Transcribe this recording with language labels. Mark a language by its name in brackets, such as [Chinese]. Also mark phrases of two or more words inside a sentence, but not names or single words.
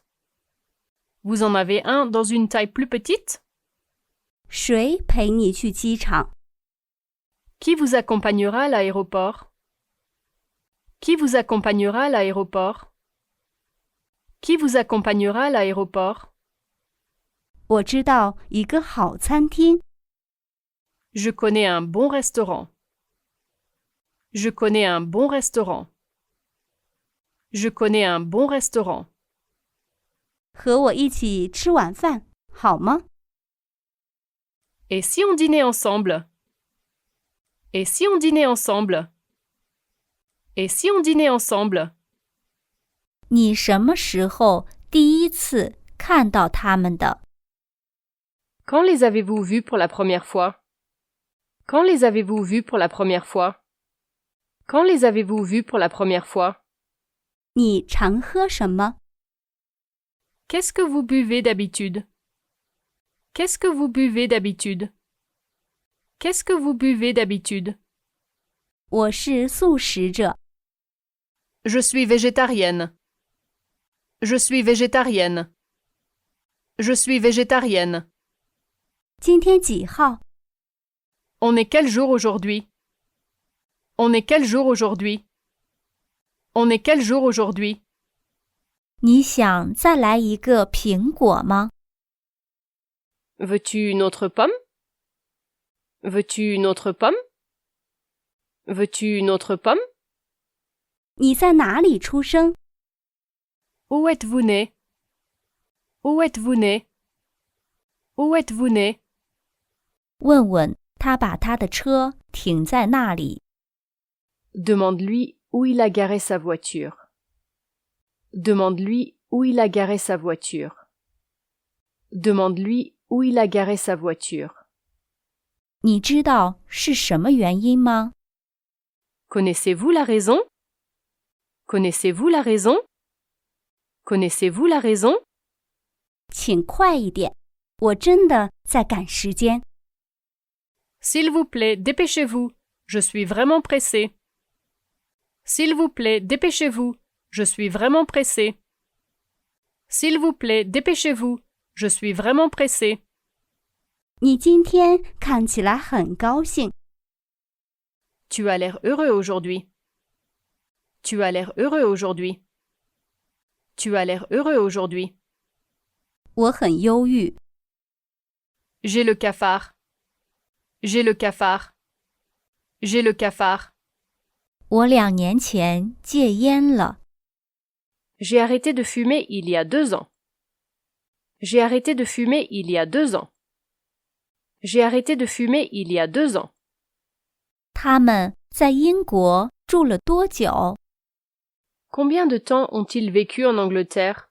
[French] Vous en avez un dans une taille plus petite? [Chinese] 谁陪你去机场？ [French] Qui vous accompagnera à l'aéroport? Qui vous accompagnera à l'aéroport? Qui vous accompagnera à l'aéroport? [Chinese] 我知道一个好餐厅。 [French] Je connais un bon restaurant. Je connais un bon restaurant. Je connais un bon restaurant. [Chinese] 和我一起吃晚饭，好吗？ [French] Et si on dînait ensemble? Et si on dînait ensemble? Et si on dînait ensemble? [Chinese] 你什么时候第一次看到他们的？ [French] Quand les avez-vous vus pour la première fois? Quand les avez-vous vus pour la première fois? Quand les avez-vous vus pour la première fois? [Chinese] 你常喝什么？ [French] Qu'est-ce que vous buvez d'habitude? Qu'est-ce que vous buvez d'habitude? Qu'est-ce que vous buvez d'habitude? [Chinese] 我是素食者， [French] Je suis végétarienne. Je suis végétarienne. Je suis végétarienne. [Chinese] 今天几号？ [French] On est quel jour aujourd'hui? On est quel jour aujourd'hui? On est quel jour aujourd'hui? [Chinese] 你想再来一个苹果吗？ [French] Veux-tu une autre pomme? Veux-tu une autre pomme? Veux-tu une autre pomme? [Chinese] 你在哪里出生？ [French] Où êtes-vous né? Où êtes-vous né? Où êtes-vous né? [Chinese] 问问他把他的车停在那里。 [French] Demande-lui où il a garé sa voiture. Demande-lui où il a garé sa voiture. Demande-lui où il a garé sa voiture. [Chinese] 你知道是什么原因吗？ [French] Connaissez-vous la raison? Connaissez-vous la raison? Connaissez-vous la raison? [Chinese] 请快一点，我真的在赶时间。 [French] S'il vous plaît, dépêchez-vous. Je suis vraiment pressé. S'il vous plaît, dépêchez-vous. Je suis vraiment pressé. S'il vous plaît, dépêchez-vous. Je suis vraiment pressé. [Chinese] 你今天看起来很高兴， [French] Tu as l'air heureux aujourd'hui. Tu as l'air heureux aujourd'hui. Tu as l'air heureux aujourd'hui. [Chinese] 我很忧郁。 [French] J'ai le cafard. J'ai le cafard. J'ai le cafard. [Chinese] 我2年前戒烟了， [French] J'ai arrêté de fumer il y a 2 ans. J'ai arrêté de fumer il y a 2 ans. J'ai arrêté de fumer il y a 2 ans. [Chinese] 他们在英国住了多久？ [French] Combien de temps ont-ils vécu en Angleterre?